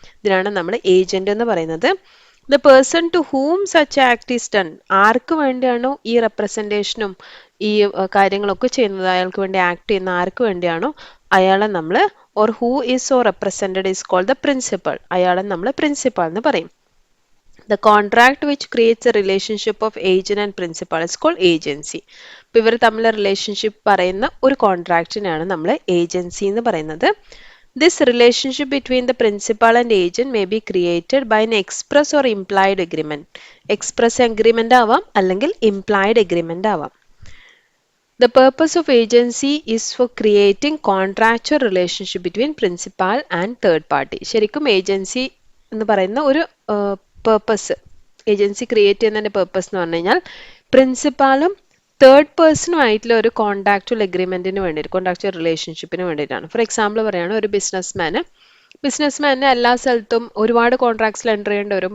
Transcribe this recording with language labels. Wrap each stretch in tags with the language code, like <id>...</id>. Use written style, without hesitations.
<ml>ഇതിനാണ് നമ്മൾ ഏജന്റ് എന്ന് പറയുന്നത്.</ml> <en>The person to whom such act is done.</en> <ml>ആർക്ക് വേണ്ടിയാണോ ഈ റെപ്രസെന്റേഷനും ഈ കാര്യങ്ങളൊക്കെ ചെയ്യുന്നത്, അയാൾക്ക് വേണ്ടി ആക്ട് ചെയ്യുന്ന ആർക്ക് വേണ്ടിയാണോ അയാളെ നമ്മൾ,</ml> <en>Or who is so represented is called the principal.</en> <ml>അയാളെ നമ്മൾ പ്രിൻസിപ്പൾ എന്ന് പറയും.</ml> <en>The contract which creates a relationship of agent and principal is called agency.</en> <ml>ഇപ്പോൾ ഇവർ തമ്മിലുള്ള റിലേഷൻഷിപ്പ് പറയുന്ന ഒരു കോൺട്രാക്റ്റിനാണ് നമ്മൾ ഏജൻസി എന്ന് പറയുന്നത്.</ml> <en>This relationship between the principal and agent may be created by an express or implied agreement. Express agreement</en> <ml>ആവാം, അല്ലെങ്കിൽ</ml> <en>implied agreement</en> <ml>ആവാം.</ml> <en>The purpose of agency is for creating contractual relationship between principal and third party.</en> <ml>ശരിക്കും agency എന്ന് പറയുന്ന ഒരു purpose, agency create ചെയ്യുന്നതിന്റെ purpose എന്ന് പറഞ്ഞു കഴിഞ്ഞാൽ പ്രിൻസിപ്പാളും തേർഡ് പേഴ്സണും ആയിട്ടുള്ള ഒരു കോൺട്രാക്ച്വൽ എഗ്രിമെന്റിന് വേണ്ടിയിട്ട്, കോൺട്രാക്ച്വൽ റിലേഷൻഷിപ്പിന് വേണ്ടിയിട്ടാണ്.</ml> <en>for example</en> <ml>പറയുകയാണ്, ഒരു ബിസിനസ്മാന് എല്ലാ സ്ഥലത്തും ഒരുപാട് കോൺട്രാക്ട്സിൽ എൻ്റർ ചെയ്യേണ്ടി വരും.</ml>